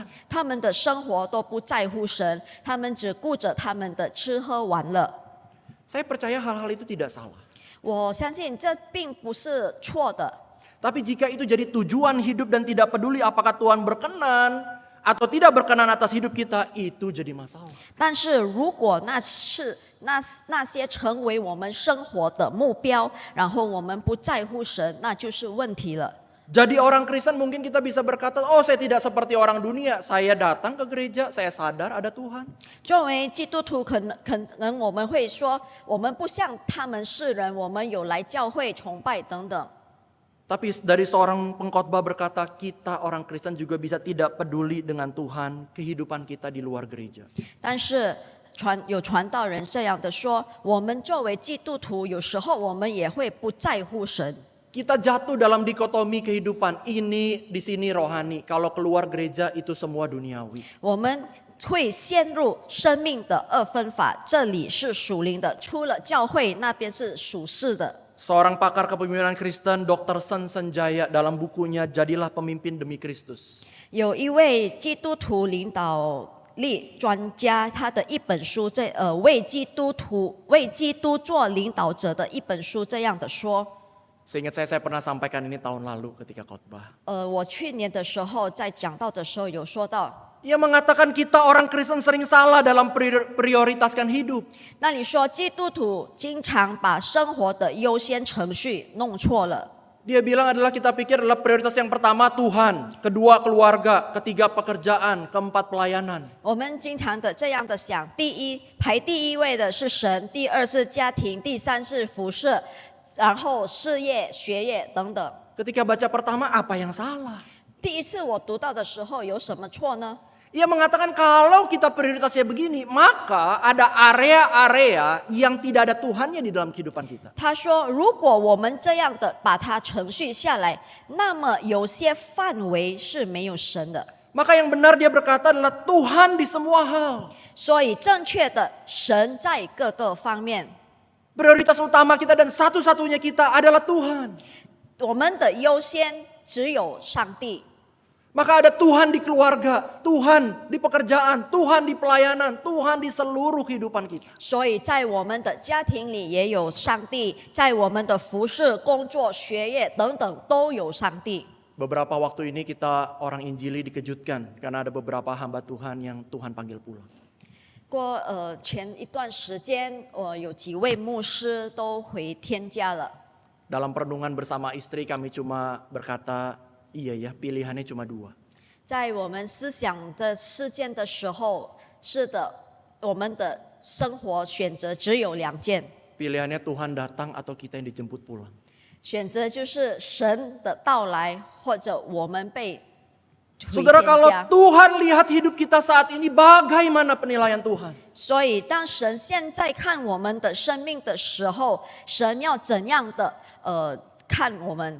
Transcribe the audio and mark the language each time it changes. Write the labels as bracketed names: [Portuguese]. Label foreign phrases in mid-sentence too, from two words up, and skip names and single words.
[Chinese] 他们的生活都不在乎神，他们只顾着他们的吃喝玩乐。 [Indonesian] Saya percaya hal-hal itu tidak salah. [Chinese] 我相信这并不是错的， [Indonesian] Tapi jika itu jadi tujuan hidup dan tidak peduli apakah Tuhan berkenan atau tidak berkenan atas hidup kita, itu jadi masalah. [Chinese] 但是如果那些成为我们生活的目标，然后我们不在乎神，那就是问题了。 [Indonesian] Jadi orang Kristen mungkin kita bisa berkata, oh saya tidak seperti orang dunia. Saya datang ke gereja, saya sadar ada Tuhan. [Chinese] 作为基督徒，可能我们会说，我们不像他们世人，我们有来教会崇拜等等。 [Indonesian] Tapi dari seorang pengkhotbah berkata, kita orang Kristen juga bisa tidak peduli dengan Tuhan, kehidupan kita di luar gereja. [Chinese] 但是有传道人这样的说，我们作为基督徒，有时候我们也会不在乎神。 [Indonesian] Kita jatuh dalam dikotomi kehidupan, ini di sini rohani, kalau keluar gereja itu semua duniawi. [Chinese] 我们会陷入生命的二分法，这里是属灵的，出了教会那边是属世的。 [Indonesian] Seorang pakar kepemimpinan Kristen, Dr. Sen Senjaya dalam bukunya Jadilah Pemimpin Demi Kristus. [Chinese] 有一位基督徒领导力专家，他的一本书，为基督做领导者的一本书这样的说。 [Indonesian] Seingat saya pernah sampaikan ini tahun lalu ketika khotbah. [Chinese] 我去年的时候在讲道的时候有说到， [Indonesian] Ia mengatakan kita orang Kristen sering salah dalam prioritaskan hidup. [Chinese] 那你说基督徒经常把生活的优先程序弄错了。 [Indonesian] Dia bilang adalah kita pikir adalah prioritas yang pertama Tuhan, kedua keluarga, ketiga pekerjaan, keempat pelayanan. [Chinese] 我们经常的这样的想，排第一位的是神，第二是家庭，第三是服侍，然后事业、学业等等。 [Indonesian] Ketika baca pertama, apa yang salah? [Chinese] 第一次我读到的时候有什么错呢？ [Indonesian] Ia mengatakan kalau kita prioritasnya begini, maka ada area-area yang tidak ada Tuhannya di dalam kehidupan kita. [Chinese] 他说，如果我们这样的把它程序下来，那么有些范围是没有神的。 [Indonesian] Maka yang benar dia berkata adalah Tuhan di semua hal. [Chinese] 所以正确的，神在各个方面， [Indonesian] Prioritas utama kita dan satu-satunya kita adalah Tuhan. [Chinese] 我们的优先只有上帝。 [Indonesian] Maka ada Tuhan di keluarga, Tuhan di pekerjaan, Tuhan di pelayanan, Tuhan di seluruh kehidupan kita. [Chinese] 所以在我们的家庭里也有上帝，在我们的服侍、工作、学业等等都有上帝。 [Indonesian] Beberapa waktu ini kita orang Injili dikejutkan karena ada beberapa hamba Tuhan yang Tuhan panggil pulang. [Chinese] 前一段时间，有几位牧师都回天家了。 [Indonesian] Dalam perenungan bersama istri kami cuma berkata, iya ya pilihannya cuma dua. [Chinese] 在我们思想的事件的时候，是的，我们的生活选择只有两件， [Indonesian] Pilihannya Tuhan datang atau kita yang dijemput pulang. [Chinese] 选择就是神的到来，或者我们被回 [Indonesian] Saudara [Chinese] 天 [Indonesian] kalau [Chinese] 家。 [Indonesian] Tuhan lihat hidup kita saat ini bagaimana penilaian Tuhan? [Chinese] 所以，当神现在看我们的生命的时候，神要怎样的看我们？